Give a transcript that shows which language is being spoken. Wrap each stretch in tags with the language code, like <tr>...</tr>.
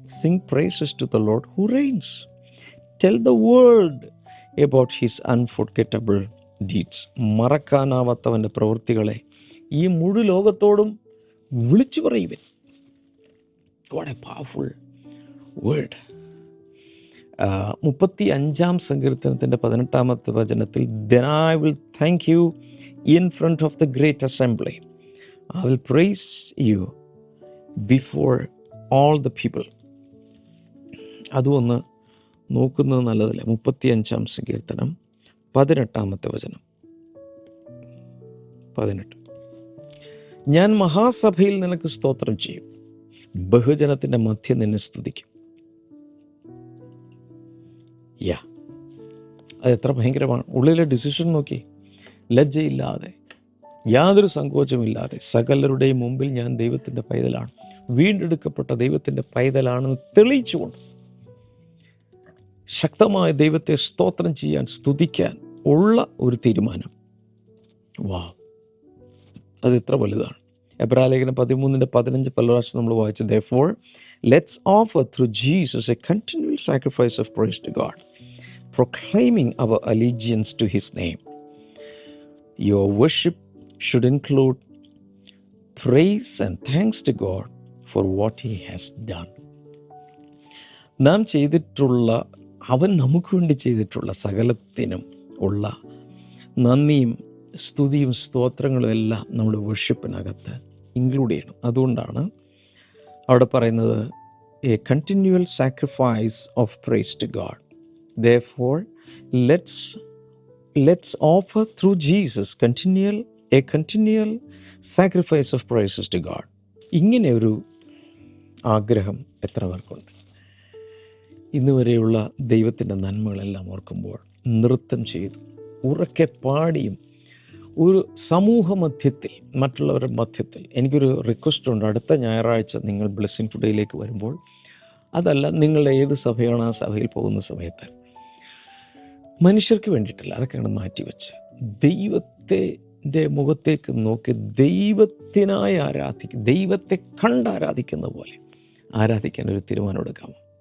<en>Sing praises to the lord who reigns, tell the world about his unforgettable deeds.</en> <ml>മറക്കാനാവാത്തവൻ്റെ പ്രവൃത്തികളെ ഈ മുഴു ലോകത്തോടും വിളിച്ചു പറയുവിൻ.</ml> <en>What a powerful word.</en> <ml>35-ാം സങ്കീർത്തനത്തിൻ്റെ 18-ാമത്തെ വചനത്തിൽ</ml> <en>then I will thank you in front of the great assembly. I will praise you before all the people.</en> <ml>അതും ഒന്ന് നോക്കുന്നത് നല്ലതല്ലേ. 35-ാം സങ്കീർത്തനം 18-ാമത്തെ വചനം. 18. ഞാൻ മഹാസഭയിൽ നിനക്ക് സ്തോത്രം ചെയ്യും, ബഹുജനത്തിൻ്റെ മധ്യ നിന്നെ സ്തുതിക്കും. അത് എത്ര ഭയങ്കരമാണ്. ഉള്ളിലെ ഡിസിഷൻ നോക്കി, ലജ്ജയില്ലാതെ യാതൊരു സങ്കോചമില്ലാതെ സകലരുടെയും മുമ്പിൽ ഞാൻ ദൈവത്തിൻ്റെ പൈതലാണ്, വീണ്ടെടുക്കപ്പെട്ട ദൈവത്തിൻ്റെ പൈതലാണെന്ന് തെളിയിച്ചുകൊണ്ട് ശക്തമായ ദൈവത്തെ സ്തോത്രം ചെയ്യാൻ, സ്തുതിക്കാൻ ഉള്ള ഒരു തീരുമാനം. അത് ഇത്ര വലുതാണ്. എബ്രായലേഖനം 13:15 പല പ്രാവശ്യം നമ്മൾ വായിച്ചു.</ml> <en>Therefore, let's offer through Jesus a continual sacrifice of praise to God, proclaiming our allegiance to His name. Your worship should include praise and thanks to God for what He has done.</en> <ml>നാം ചെയ്തിട്ടുള്ള, അവൻ നമുക്ക് വേണ്ടി ചെയ്തിട്ടുള്ള സകലത്തിനും ഉള്ള നന്ദിയും സ്തുതിയും സ്തോത്രങ്ങളും എല്ലാം നമ്മുടെ വർഷിപ്പിനകത്ത് ഇൻക്ലൂഡ് ചെയ്യണം. അതുകൊണ്ടാണ് അവിടെ പറയുന്നത്</ml> <en>A continual sacrifice of praise to God. Therefore, let's offer through Jesus a continual sacrifice of praises to God.</en> <ml>ഇങ്ങനെ ഒരു ആഗ്രഹം എത്ര പേർക്കുണ്ട്? ഇന്ന് വരെയുള്ള ദൈവത്തിൻ്റെ നന്മകളെല്ലാം ഓർക്കുമ്പോൾ നൃത്തം ചെയ്തു ഉറക്കെ പാടിയും ഒരു സമൂഹ മധ്യത്തിൽ, മറ്റുള്ളവരുടെ മധ്യത്തിൽ. എനിക്കൊരു റിക്വസ്റ്റ് ഉണ്ട്. അടുത്ത ഞായറാഴ്ച നിങ്ങൾ ബ്ലെസ്സിങ് ടുഡേയിലേക്ക് വരുമ്പോൾ, അതല്ല നിങ്ങളുടെ ഏത് സഭയാണ് ആ സഭയിൽ പോകുന്ന സമയത്ത്, മനുഷ്യർക്ക് വേണ്ടിയിട്ടല്ല, അതൊക്കെയാണ് മാറ്റിവെച്ച് ദൈവത്തിൻ്റെ മുഖത്തേക്ക് നോക്കി ദൈവത്തിനായി ആരാധിക്കും, ദൈവത്തെ കണ്ടാരാധിക്കുന്ന പോലെ ആരാധിക്കാൻ ഒരു തീരുമാനം എടുക്കാം.</ml>